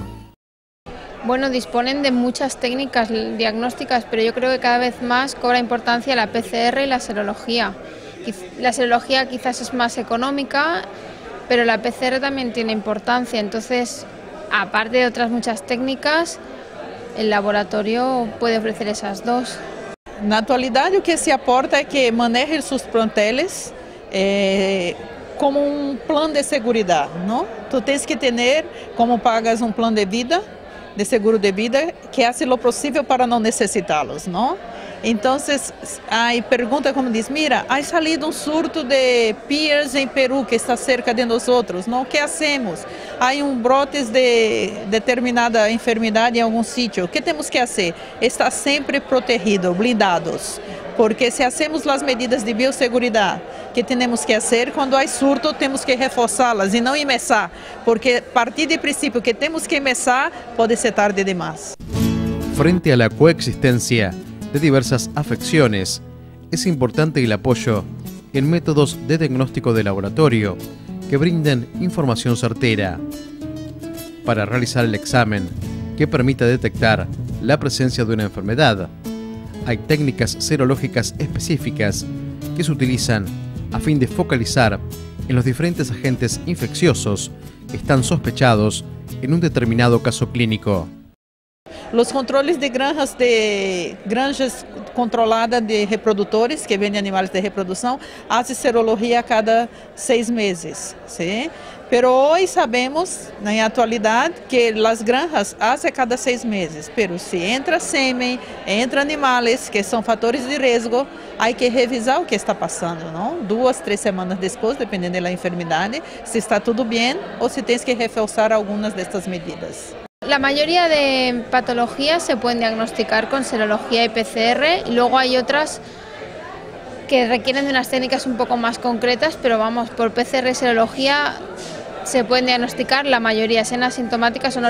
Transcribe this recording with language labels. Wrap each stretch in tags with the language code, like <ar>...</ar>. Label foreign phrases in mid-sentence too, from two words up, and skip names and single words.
<es>Bueno, disponen de muchas técnicas diagnósticas, pero yo creo que cada vez más cobra importancia la PCR y la serología. La serología quizás es más económica, pero la PCR también tiene importancia, entonces, aparte de otras muchas técnicas, el laboratorio puede ofrecer esas dos.</es> <pt>Na atualidade, o que se aporta é que maneje seus planteles como um plano de seguridade, não? Tu tens que ter como pagas um plano de vida, de seguro de vida, que</pt> <es>hace lo</es> <pt>possível para não necessitá-los, não? Então, aí pergunta como diz,</pt> <es>mira, ha salido</es> <pt>surto de PIRS em Peru, que está cerca de nós outros, não? O que hacemos? Há brotes de determinada enfermidade em algum sítio, o que temos que fazer? Estar sempre protegido, blindados, porque se hacemos as medidas de biosseguridade que temos que fazer, quando há surto temos que reforçá-las e não emessar, porque a partir do princípio que temos que emessar, pode ser tarde demais.</pt> <es>Frente a la coexistencia de diversas afecciones, es importante el apoyo en métodos de diagnóstico de laboratorio que brinden información certera. Para realizar el examen que permita detectar la presencia de una enfermedad, hay técnicas serológicas específicas que se utilizan a fin de focalizar en los diferentes agentes infecciosos que están sospechados en un determinado caso clínico.</es> <pt>Os controles de granjas controladas de reprodutores, que vendem animais de reprodução, fazem serologia a cada 6 meses. ¿sí? Pero hoje sabemos, na atualidade, que as granjas fazem a cada 6 meses. Pero se entra sêmen, entra animais, que são fatores de risco, há que revisar o que está passando, não? 2, 3 semanas depois, dependendo da enfermidade, se está tudo bem ou se tens que reforçar algumas destas medidas.</pt> <es>La mayoría de patologías se pueden diagnosticar con serología y PCR y luego hay otras que requieren de unas técnicas un poco más concretas, pero vamos, por PCR y serología se pueden diagnosticar la mayoría, sean asintomáticas o no.</es>